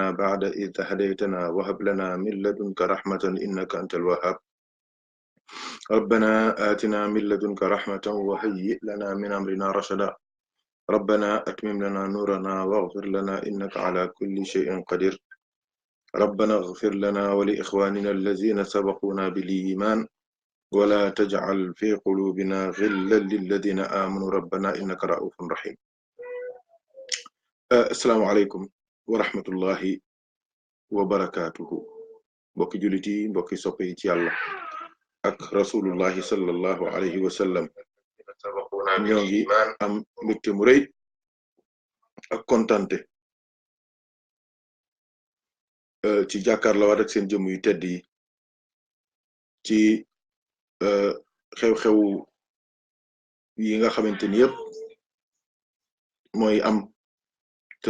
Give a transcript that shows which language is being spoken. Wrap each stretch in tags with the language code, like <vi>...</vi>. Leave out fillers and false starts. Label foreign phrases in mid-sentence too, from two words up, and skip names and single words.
<ar>بعد إذ هديتنا وهب لنا من لدنك رحمة إنك أنت الوهاب ربنا آتنا من لدنك رحمة وهيئ لنا من أمرنا رشدا ربنا أتمم لنا نورنا واغفر لنا إنك على كل شيء قدير ربنا اغفر لنا ولإخواننا الذين سبقونا بالإيمان ولا تجعل في قلوبنا غلا للذين آمنوا ربنا إنك رؤوف رحيم السلام عليكم ورحمة الله وبركاته</ar> <wo>mbokki jullit yi mbokki soppe yi ci Yàlla ak</wo> <ar>رسول الله صلى الله عليه وسلم</ar> <wo>ñoo ngi am mbégte mu rëy ak kontante ci jàkkaarloo ak seen jëm yu tedd yi ci xew-xew yi nga xamante ni yëpp mooy am te</wo>